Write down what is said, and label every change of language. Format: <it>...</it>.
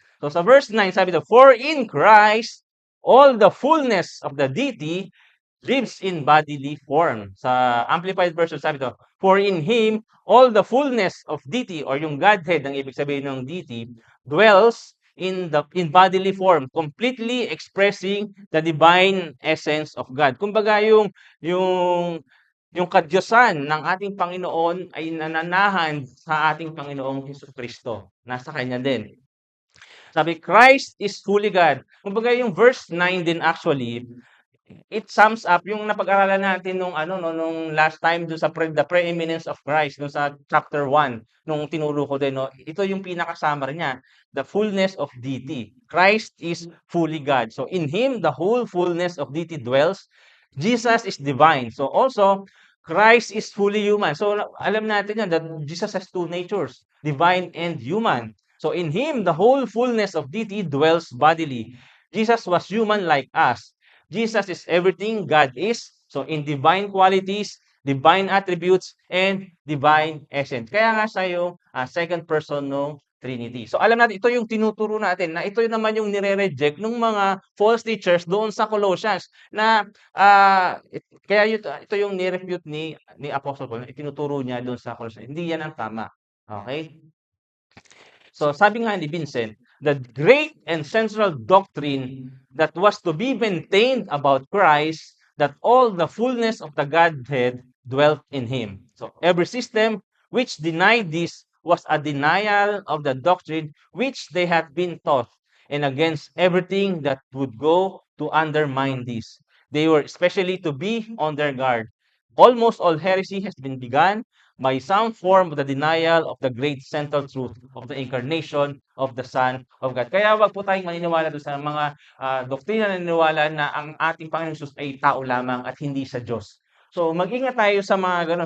<en>So</en> <tl>sa verse 9, sabi daw,</tl> <en>for in Christ, all the fullness of the deity lives in bodily form.</en> <tl>Sa Amplified Version, sabi to,</tl> <en>for in Him, all the fullness of deity, or yung Godhead,</en> <tl>ang ibig sabihin ng</tl> <en>deity, dwells in bodily form, completely expressing the divine essence of God.</en> <tl>Kumbaga yung kadyosan ng ating Panginoon ay nananahan sa ating Panginoong Hesukristo. Nasa kanya din. Sabi,</tl> <en>Christ is fully God.</en> <tl>Kumbaga yung verse 9 din actually,</tl> <en>it sums up</en> <tl>yung napag-aralan natin nung ano 'no, nung last time dun sa</tl> <en>the preeminence of Christ</en> <tl>dun sa chapter 1 nung tinuro ko din 'no. Ito yung pinaka-summary niya,</tl> <en>the fullness of deity. Christ is fully God. So in Him, the whole fullness of deity dwells. Jesus is divine. So also, Christ is fully human. So</en> <tl>alam natin yan</tl> <en>that Jesus has two natures, divine and human. So in Him, the whole fullness of deity dwells bodily. Jesus was human like us. Jesus is everything God is. So in divine qualities, divine attributes, and divine essence.</en> <tl>Kaya nga siya yung second person ng Trinity. So alam natin, ito yung tinuturo natin na ito naman yung nire-reject ng mga false teachers doon sa Colossians na kaya ito yung ni-refute ni Apostle Paul, itinuturo niya doon sa Colossians. Hindi yan ang tama. Okay?</tl> <en>So</en> <tl>sabi nga ni</tl> <en>Vincent, the great and central doctrine that was to be maintained about Christ, that all the fullness of the Godhead dwelt in Him. So every system which denied this was a denial of the doctrine which they had been taught, and against everything that would go to undermine this. They were especially to be on their guard. Almost all heresy has been begun by some form of the denial of the great central truth of the incarnation of the Son of God.</en> <tl>Kaya wag po tayong maniniwala doon sa mga doktrina na naniniwala na ang ating Panginoong Hesus ay tao lamang at hindi siya Diyos. So mag-ingat tayo sa mga gano'n.</tl>